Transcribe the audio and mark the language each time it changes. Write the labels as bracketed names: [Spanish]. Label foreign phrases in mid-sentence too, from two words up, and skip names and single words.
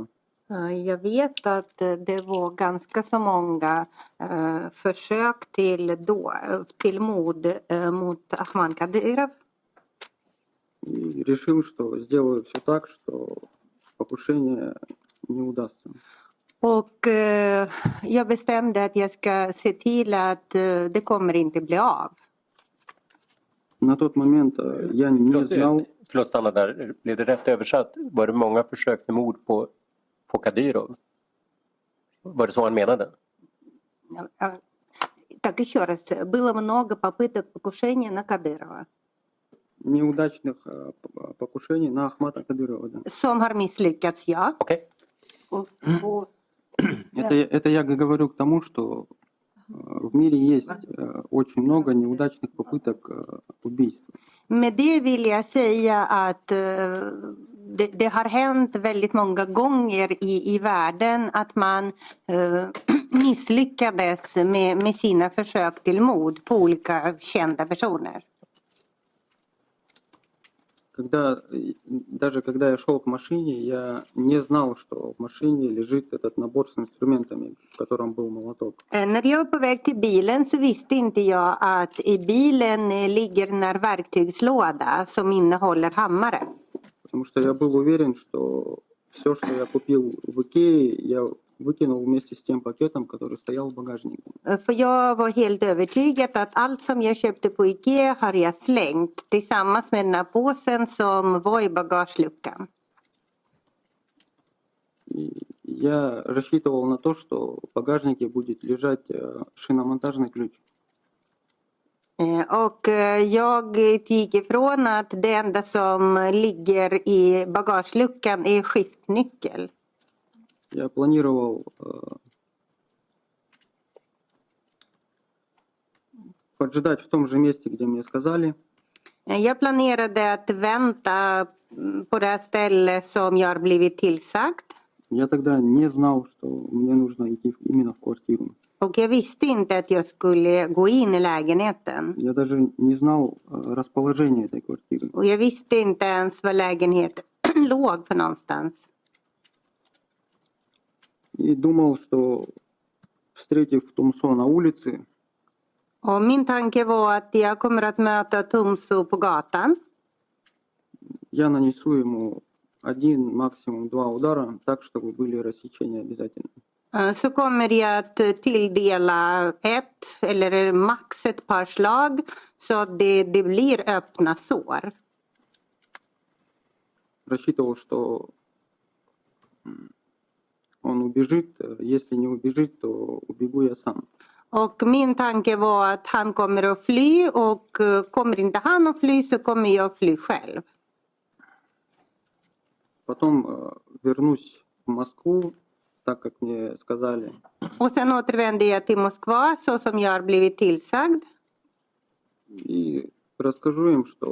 [Swedish] Jag vet att det var ganska så många försök till mord mot Ahmad Kadyrov. [Russian] И решил, что сделаю все так, что покушение не удастся. [Swedish] Och jag bestämde att jag ska se till att det kommer inte bli av. [Russian] На тот момент я не знал, [Swedish] Förlåt, stanna där. Blev det rätt översatt? Var det många försök till mord på Kadyrov? Var det så han menade? [Russian] Так еще раз, было много попыток покушения на Кадырова. неудачных покушений на Ахмата Кадырова. Да. [Swedish] Som har misslyckats, ja. Okej. Och, [Russian] Это я говорю к тому, что в мире есть очень много неудачных попыток убийства. [Swedish] med det vill jag säga att det har hänt väldigt många gånger i världen att man misslyckades med sina försök till mord på olika kända personer. [Russian] Даже когда я шел к машине, я не знал, что в машине лежит этот набор с инструментами, в котором был молоток. [Swedish] När jag var på väg till bilen så visste inte jag att i bilen ligger en verktygslåda som innehåller hammare. [Russian] Потому что я был уверен, что все, что я купил в Икее, я выкинул вместе с тем пакетом, который стоял в багажнике. [Swedish] För jag var helt övertygad att allt som jag köpte på Ikea har jag slängt tillsammans med den här påsen som var i bagageluckan. [Russian] И я рассчитывал на то, что в багажнике будет лежать шиномонтажный ключ. [Swedish] Och jag gick ifrån att det enda som ligger i bagageluckan är skiftnyckel. [Russian] Я планировал поджидать в том же месте, где мне сказали. [Swedish] Jag planerade att vänta på det här stället som jag har blivit tillsagt. [Russian] Я тогда не знал, что мне нужно идти именно в квартиру. [Swedish] Och jag visste inte att jag skulle gå in i lägenheten. [Russian] Я даже не знал расположение этой квартиры. [Swedish] Och jag visste inte ens var lägenheten låg för någonstans. [Russian] И думал, что встретив Томсо на улице, [Swedish] Och min tanke var att jag kommer att möta Tomso på gatan. [Russian] я нанесу ему 1, максимум 2 удара, так, чтобы были рассечения обязательно. [Swedish] Så kommer jag att tilldela ett eller max ett par slag så att det blir öppna sår. [Russian] Рассчитывал, что он убежит. Если не убежит, то убегу я сам. [Swedish] Och min tanke var att han kommer att fly och kommer inte han att fly så kommer jag att fly själv. [Russian] Потом вернусь в Москву, так как мне сказали. [Swedish] Och sen återvände jag till Moskva så som jag har blivit tillsagd. [Russian] И расскажу им,